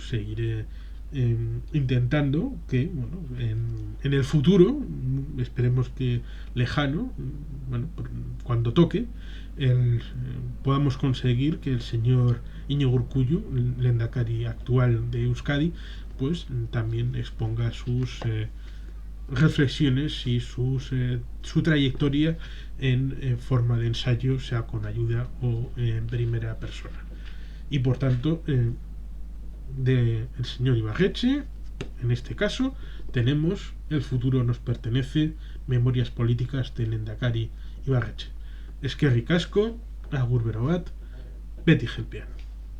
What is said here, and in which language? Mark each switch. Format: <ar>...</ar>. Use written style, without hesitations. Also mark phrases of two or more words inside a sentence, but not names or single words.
<es>seguiré intentando que, bueno, en el futuro, esperemos que lejano, bueno, cuando toque, podamos conseguir que el señor Iñigo Urkullu, el lehendakari actual de Euskadi, pues también exponga sus reflexiones y su trayectoria en forma de ensayo, sea con ayuda o en primera persona. Y por tanto, del señor Ibarretxe, en este caso, tenemos El futuro nos pertenece, memorias políticas del lehendakari Ibarretxe.</es> <eu>Eskerrik asko, agur bero bat, beti jelpean.</eu>